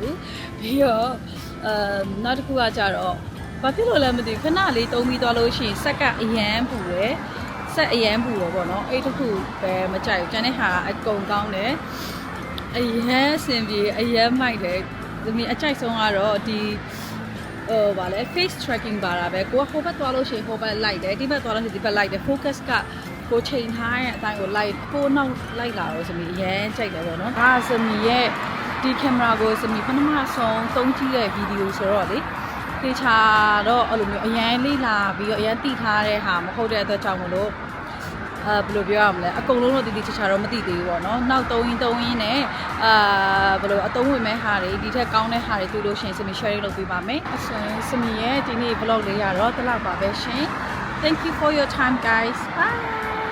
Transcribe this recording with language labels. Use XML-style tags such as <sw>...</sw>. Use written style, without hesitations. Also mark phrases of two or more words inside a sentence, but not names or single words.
<my>ဘူးပြီးတော့နောက်တစ်ခုကကြတော့ဘာဖြစ်လို့လဲမသိဘူးခဏလေးတုံးပြီးသွားလို့ရှိရင်ဆက်ကအရန်ပူတယ်ဆက်အရန်ပူတော့ပေါ့နော်အဲ့တစ်ခုပဲမကြိုက်ဘူးကျန်တဲ့ဟာအကုန်ကောင်းတယ်အရ န်အဆင်ပြေအရန်မိုက်တယ်ဒီအကြိုက်ဆုံးကတော့ဒီဗာလဲ</my> <en>face tracking</en> <my>ပါတာပဲကိုကဟိုဘက်သွားလို့ရှိရင်ဟိုဘက်လိုက်တယ်ဒီဘက်သွားလို့ရှိရင်ဒီဘက်လိုက်တယ် focus ကကိုချိန်ထားတဲ့အတိုင်းကိုလိုက်ကိုနောက်လိုက်လာတော့စမီအရန်ကြိုက်တယ်ပေါ့နော်ဒါစမီရဲ့ဒီကင်မရာ ကိုစမီပထမဆုံးသုံးကြည့်တဲ့ဗီဒီယိုဆိုတော့လေတေချာတော့အဲ့လိုမျိုးအရန်လေးလာပြီးတော့အရန်တိထားတဲ့ဟာမဟုတ်တဲ့အတွက်ကြောင့်မလို့ဘယ်လိုပြောရမလဲအကုန်လုံးတော့တိချာတော့မသိသေးဘူးပေါ့နော်နောက်သုံးရင်းနဲ့ဘယ်လိုအသုံးဝင်မဲ့ဟာတွေဒီထက်ကောင်းတဲ့ဟာတွေတွေ့လို့ရှိရင်စမီ sharing လုပ်ပေးပါမယ်အဆိုရင်စမီရဲ့ဒီနေ့ vlog လေးရတော့ဒီလောက်ပါပဲရှင်</my> <en>Thank you for your time guys bye</en>